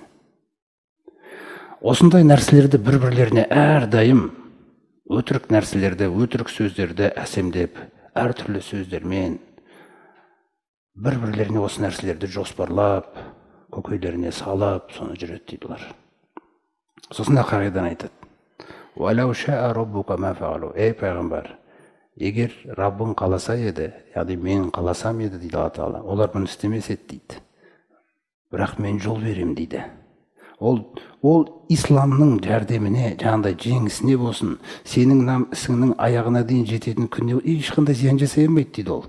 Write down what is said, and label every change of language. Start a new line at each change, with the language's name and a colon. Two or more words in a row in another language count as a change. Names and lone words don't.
Kazakh: Осындай нәрселерді бір-бірлеріне әрдайым өтірік нәрселерді, өтірік сөздерді әсемдеп, әртүрлі сөздермен бір-бірлеріне осы нәрселерді жоспарлап, көкейлеріне салып, соны жүреді дейді олар. Сосын қағидадан айтады.
Arabic: وَلَوْ شَاءَ رَبُّكَ مَا فَعَلُوا.
Kazakh: Ей пайғамбар, егер Раббың қаласа еді, яғни мен қаласам еді дейді Алла Тағала, олар бұны істемес еді дейді. Бірақ мен жол берем дейді. Ол исламның жәрдеміне, жаңағыдай жеңісіне болсын, сенің ісіңнің аяғына дейін жететін күнде ешқандай зиян жасай алмайды дейді ол.